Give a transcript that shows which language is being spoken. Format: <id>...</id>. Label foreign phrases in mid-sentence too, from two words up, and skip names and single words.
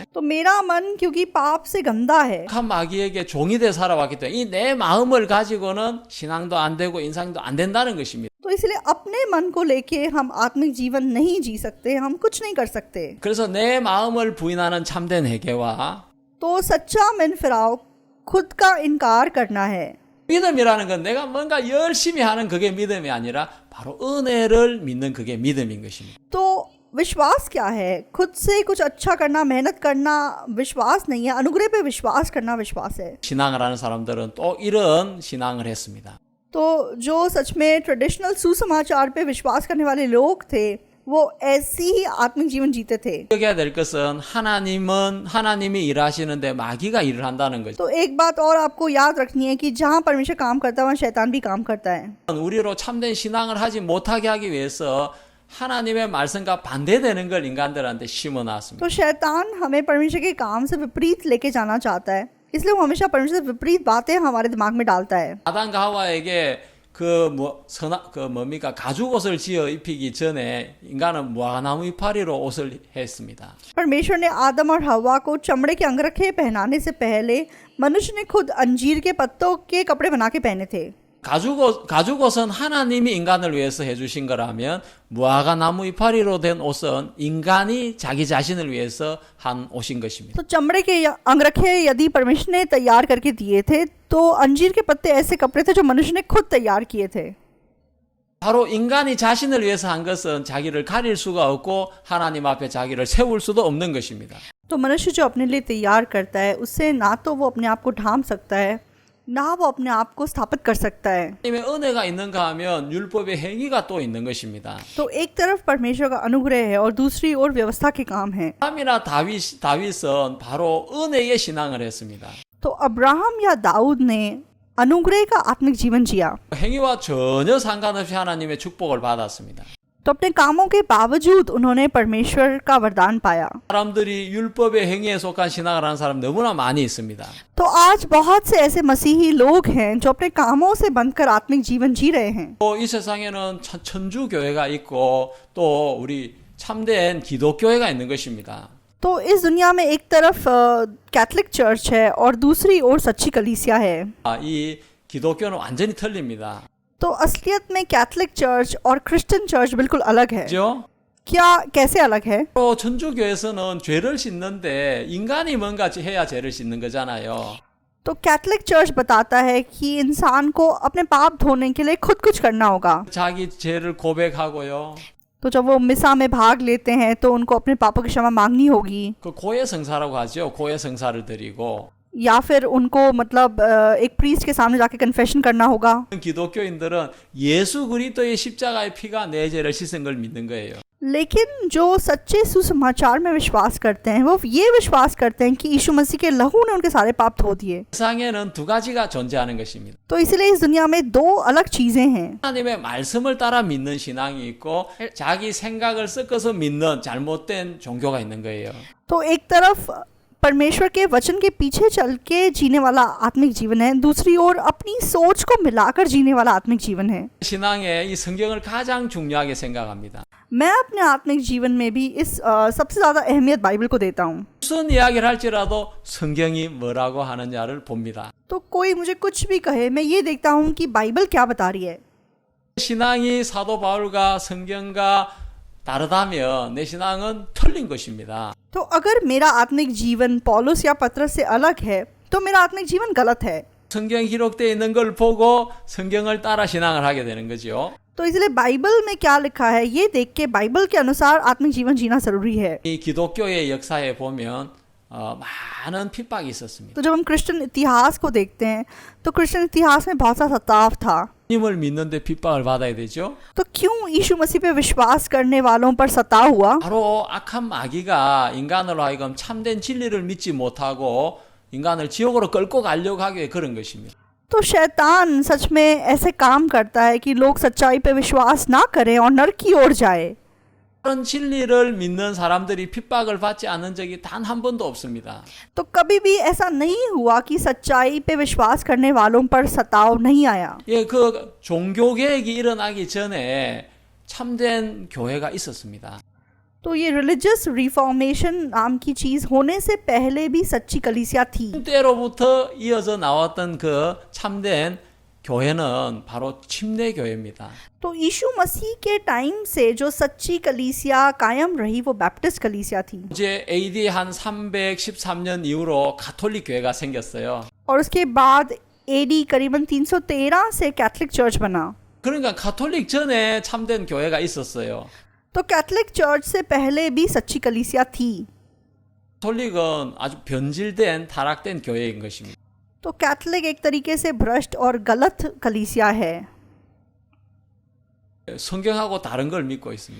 <hi>तो मेरा मन क्योंकि पाप से गंदा है,</hi> <ko>악한 마귀에게 종이 돼 살아왔기 때문에 이 내 마음을 가지고는 신앙도 안 되고 인상도 안 된다는 것입니다.</ko> <hi>तो इसलिए अपने मन को लेके हम आत्मिक जीवन नहीं जी सकते, हम कुछ नहीं कर सकते.</hi> <ko>그래서 내 마음을 부인하는 참된 회개와</ko> <hi>तो सच्चा मन फिराव खुद का इनकार करना है.</hi> <ko>믿음이라는 건 내가 뭔가 열심히 하는 그게 믿음이 아니라 바로 은혜를 믿는 그게 믿음인 것입니다.</ko> <hi>तो विश्वास क्या है? खुद से कुछ अच्छा करना, मेहनत करना विश्वास नहीं है. अनुग्रह पे विश्वास करना विश्वास है.</hi> <ko>신앙을 하는 사람들은 또 이런 신앙을 했습니다.</ko> <hi>तो जो सच में ट्रेडिशनल सुसमाचार पे विश्वास करने वाले लोग थे, वो ऐसी ही आत्मिक जीवन जीते थे.</hi> <ko>기억해야 될 것은 하나님이 일하시는데 마귀가 일을 한다는 거죠.</ko> <hi>तो एक बात और आपको याद रखनी है कि जहाँ परमेश्वर काम करता है वहाँ शैतान भी काम करता है.</hi> <ko>우리로 참된 신앙을 하지 못하게 하기 위해서 하나님의 말씀과 반대되는 걸 인간들한테 심어 놨습니다.</ko> <hi>तो शैतान हमें परमेश्वर के काम से विपरीत लेके जाना चाहता है, इसलिए वो हमेशा परमेश्वर से विपरीत बातें हमारे दिमाग में डालता है.</hi> <ko>아담과 하와에게 뭡니까? 가죽 옷을 지어 입히기 전에 인간은 무화과나무 이파리로 옷을 했습니다.</ko> <hi>परमेश्वर ने आदम और हवा को चमड़े के अंगरखे पहनाने से पहले मनुष्य ने खुद अंजीर के पत्तों के कपड़े बना के पहने थे.</hi> <ko>가죽 옷은 하나님이 인간을 위해서 해주신 거라면 무화과나무 이파리로 된 옷은 인간이 자기 자신을 위해서 한 옷인 것입니다.</ko> <hi>तो चमड़े के अंगरखे यदि परमेश्वर ने तैयार करके दिए थे, तो अंजीर के पत्ते ऐसे कपड़े थे जो मनुष्य ने खुद तैयार किए थे.</hi> <ko>바로 인간이 자신을 위해서 한 것은 자기를 가릴 수가 없고 하나님 앞에 자기를 세울 수도 없는 것입니다.</ko> <hi>तो मनुष्य जो अपने लिए तैयार करता है, उससे ना तो वो अपने आप को ढांप सकता है, ना वो अपने आप को स्थापित कर सकता है.</hi> <ko>하나님의 은혜가 있는가 하면 율법의 행위가 또 있는 것입니다.</ko> <hi>तो एक तरफ परमेश्वर का अनुग्रह है और दूसरी ओर व्यवस्था के काम है.</hi> <ko>아브라함이나 다윗은 바로 은혜의 신앙을 했습니다.</ko> <hi>तो अब्राहम या दाऊद ने अनुग्रह का आत्मिक जीवन जिया.</hi> <ko>행위와 전혀 상관없이 하나님의 축복을 받았습니다.</ko> <hi>तो अपने कामों के बावजूद उन्होंने परमेश्वर का वरदान पाया.</hi> <ko>사람들이 율법의 행위에 속한 신앙을 하는 사람 너무나 많이 있습니다.</ko> <hi>तो आज बहुत से ऐसे मसीही लोग हैं जो अपने कामों से बनकर आत्मिक जीवन जी रहे हैं.</hi> <ko>또 이 세상에는 천주 교회가 있고 또 우리 참된 기독교회가 있는 것입니다.</ko> <hi>तो इस दुनिया में एक तरफ</hi> <en>Catholic church</en> <hi>है और दूसरी ओर सच्ची कलीसिया है.</hi> <ko>이 기독교는 완전히 틀립니다.</ko> <hi>तो असलियत में</hi> <en>Catholic church</en> <hi>और</hi> <en>Christian church</en> <hi>बिल्कुल अलग है.</hi> <ko>그죠?</ko> <hi>क्या कैसे अलग है?</hi> <ko>또 천주교에서는 죄를 씻는데 인간이 뭔가 해야 죄를 씻는 거잖아요.</ko> <hi>तो</hi> <en>Catholic church</en> <hi>बताता है कि इंसान को अपने पाप धोने के लिए खुद कुछ करना होगा.</hi> <ko>자기 죄를 고백하고요.</ko> <hi>तो जब वो मिसा में भाग लेते हैं तो उनको अपने पापों की क्षमा मांगनी होगी,</hi> <ko>그 고해 성사라고 하죠. 고해 성사를 드리고</ko> <hi>या फिर उनको मतलब एक प्रीस्ट के सामने जाके कन्फेशन करना होगा.</hi> <ko>기독교인들은 예수 그리스도의 십자가의 피가 내 죄를 씻은 걸 믿는 거예요.</ko> <hi>लेकिन जो सच्चे सुसमाचार में विश्वास करते हैं, वो ये विश्वास करते हैं कि यीशु मसीह के लहू ने उनके सारे पाप धो दिए.</hi> <ko>세상에는 두 가지가 존재하는 것입니다.</ko> <hi>तो इसलिए इस दुनिया में दो अलग चीजें हैं.</hi> <ko>하나님의 말씀을 따라 믿는 신앙이 있고 자기 생각을 섞어서 믿는 잘못된 종교가 있는 거예요.</ko> <hi>तो एक तरफ परमेश्वर के वचन के पीछे चल के जीने वाला आत्मिक जीवन है, दूसरी ओर अपनी सोच को मिलाकर जीने वाला आत्मिक जीवन है.</hi> <ko>신앙에 이 성경을 가장 중요하게 생각합니다.</ko> <hi>मैं अपने आत्मिक जीवन में भी इस सबसे ज़्यादा अहमियत बाइबल को देता हूँ.</hi> <ko>무슨 이야기를 할지라도 성경이 뭐라고 하느냐를 봅니다.</ko> <hi>तो कोई मुझे कुछ भी कहे, मैं ये देखता हूँ कि बाइबल क्या बता रही है.</hi> <ko>신앙이 사도 바울과 성경과 다르다면 내 신앙은 틀린 것입니다.</ko> <hi>तो अगर मेरा आत्मिक जीवन पौलुस या पत्रस से अलग है, तो मेरा आत्मिक जीवन गलत है.</hi> <ko>성경 기록되어 있는 걸 보고 성경을 따라 신앙을 하게 되는 거죠.</ko> <hi>तो इसलिए बाइबल में क्या लिखा है ये देख के बाइबल के अनुसार आत्मिक जीवन जीना जरूरी है.</hi> <ko>이 기독교의 역사에 보면 많은 핍박이 있었습니다.</ko> <hi>तो जब हम क्रिश्चियन इतिहास को देखते हैं तो क्रिश्चियन इतिहास में बहुत सा सताव था.</hi> <ko>주님을 믿는데 핍박을 받아야 되죠.</ko> <hi>तो क्यों यीशु मसीह पे विश्वास करने वालों पर सताव हुआ?</hi> <ko>바로 악한 마귀가 인간으로 하여금 참된 진리를 믿지 못하고 인간을 지옥으로 끌고 가려고 하기 위해 그런 것입니다.</ko> <hi>तो शैतान सच में ऐसे काम करता है कि लोग सच्चाई पे विश्वास ना करें और नरक की ओर जाए.</hi> <ko>그런 진리를 믿는 사람들이 핍박을 받지 않은 적이 단 한 번도 없습니다.</ko> <hi>तो कभी भी ऐसा नहीं हुआ कि सच्चाई पे विश्वास करने वालों पर सताव नहीं आया.</hi> <ko>예, 그 종교 개혁이 일어나기 전에 참된 교회가 있었습니다.</ko> <hi>तो ये</hi> <en>religious reformation</en> <hi>नाम की चीज़ होने से पहले भी सच्ची कलीसिया थी.</hi> <ko>때로부터 이어져 나왔던 그 참된 교회는 바로 침례 교회입니다.</ko> <hi>तो यीशु मसीह के टाइम से जो सच्ची कलीसिया कायम रही वो बैप्टिस्ट कलीसिया थी.</hi> <ko>이제 AD 한 313년 이후로 가톨릭 교회가 생겼어요.</ko> <hi>और उसके बाद AD करीबन 313 से</hi> <en>Catholic church</en> <hi>बना.</hi> <ko>그러니까 가톨릭 전에 참된 교회가 있었어요.</ko> <hi>तो</hi> <en>Catholic church</en> <hi>से पहले भी सच्ची कलीसिया थी.</hi> <ko>가톨릭은 아주 변질된 타락된 교회인 것입니다.</ko> <hi>तो कैथलिक एक तरीके से भ्रष्ट और गलत कलीसिया है.</hi> <ko>성경하고 다른 걸 믿고 있습니다.</ko>